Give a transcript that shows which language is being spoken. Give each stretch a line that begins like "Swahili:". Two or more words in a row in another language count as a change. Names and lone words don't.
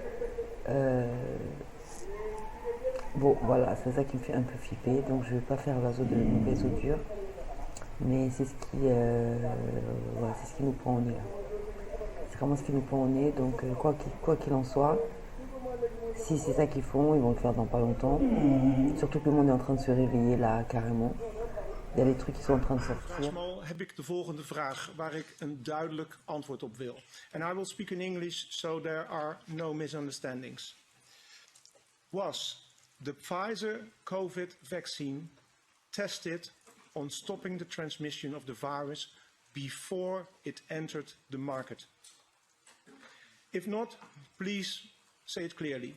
French: Bon, voilà, c'est ça qui me fait un peu flipper, donc je ne vais pas faire l'oiseau de mauvais augure, mais c'est ce qui nous prend au nez là. C'est vraiment ce qui nous prend au nez, donc quoi qu'il en soit, si c'est ça qu'ils font, ils vont le faire dans pas longtemps. Surtout que le monde est en train de se réveiller là, carrément. Il y a des trucs qui sont en train de sortir.
Dutch: Heb ik de volgende vraag waar ik een duidelijk antwoord op wil.
English: And I will speak in English so there are no misunderstandings. Was the Pfizer COVID vaccine tested on stopping the transmission of the virus before it entered the market? If not, please say it clearly.